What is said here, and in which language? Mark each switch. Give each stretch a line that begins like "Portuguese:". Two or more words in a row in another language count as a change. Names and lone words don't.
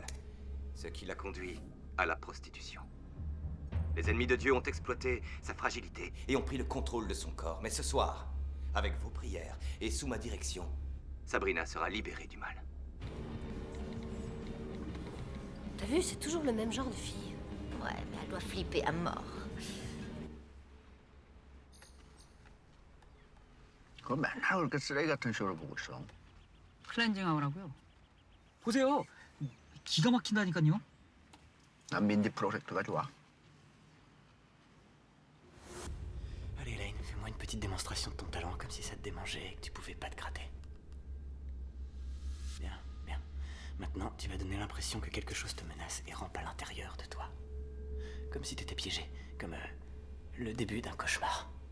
French: Ce qui l'a conduit à la prostitution. Les ennemis de Dieu ont exploité sa fragilité et ont pris le contrôle de son corps. Mais ce soir, avec vos prières et sous ma direction, Sabrina sera libérée du mal. T'as vu, c'est toujours le même genre de fille. Ouais, mais elle doit flipper à mort.
Korean: 그거 맨날 그렇게 쓰레기 같은 쇼를 보고 있어. 클렌징 아우라고요. 보세요. 기가 막힌다니까요. 난 민디 프로젝트가 좋아.
French: Allez, Lane, fais-moi une petite démonstration de ton talent, comme si ça te démangeait et que tu pouvais pas te gratter. Bien, bien. Maintenant, tu vas donner l'impression que quelque chose te menace et rampe à l'intérieur de toi. Comme si t'étais piégé, comme le début d'un cauchemar.